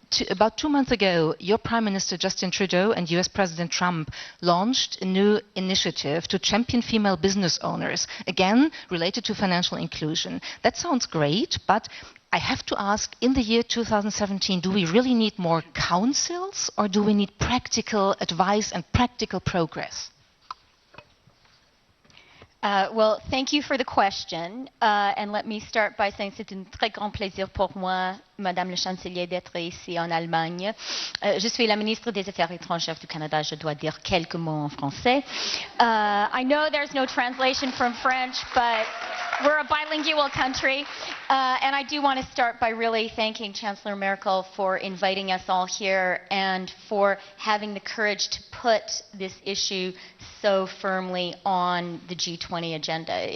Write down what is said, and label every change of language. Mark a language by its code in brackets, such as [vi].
[en] About 2 months ago, your Prime Minister Justin Trudeau and US President Trump launched a new initiative to champion female business owners, again related to financial inclusion. That sounds great, but I have to ask, in the year 2017, do we really need more councils, or do we need practical advice and practical progress? Well, thank you for the question. And let me start by saying [fr] c'est un très grand plaisir pour moi, Madame le Chancelier, d'être ici en Allemagne. Je suis la ministre des Affaires étrangères du Canada. Je dois dire quelques mots en français. [en] I know there's no translation from French, but we're a bilingual country. And I do want to start by really thanking Chancellor Merkel for inviting us all here and for having the courage to put this issue so firmly on the G20 agenda.